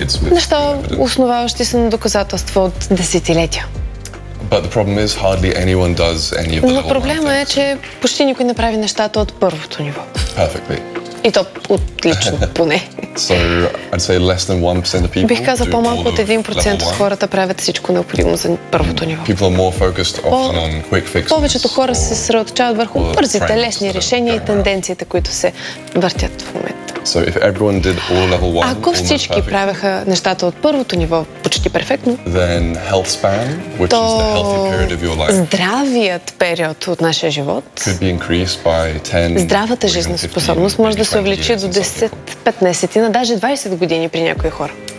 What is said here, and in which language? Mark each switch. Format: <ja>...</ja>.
<bg>Неща, основаващи се на доказателства от десетилетия.</bg> <en>But the problem is hardly anyone does any of the.</en> <bg>Но проблема е, че почти никой не прави нещата от първото ниво.</bg> <en>Perfectly.</en> <bg>И то отлично, поне.</bg> <en>So, I'd say less than 1% of people.</en> <bg>Бих казал по-малко от 1% от хората правят всичко необходимо за първото ниво.</bg> <en>People are more focused often on quick fixes.</en> <bg>Повечето хора се съсредоточават върху бързите, лесни решения и тенденциите, които се въртят в момента.</bg> <en>So, if everyone did all level 1,</en> <bg>ако всички правеха нещата от първото ниво почти перфектно,</bg> <en>then health span, which is the healthy period of your life.</en> <bg>Здравият период от нашия живот.</bg> <en>Could be increased by 10.</en> <bg>Здравата жизнеспособност може да се увеличи до 10-15 на даже 20 години при някои хора.</bg>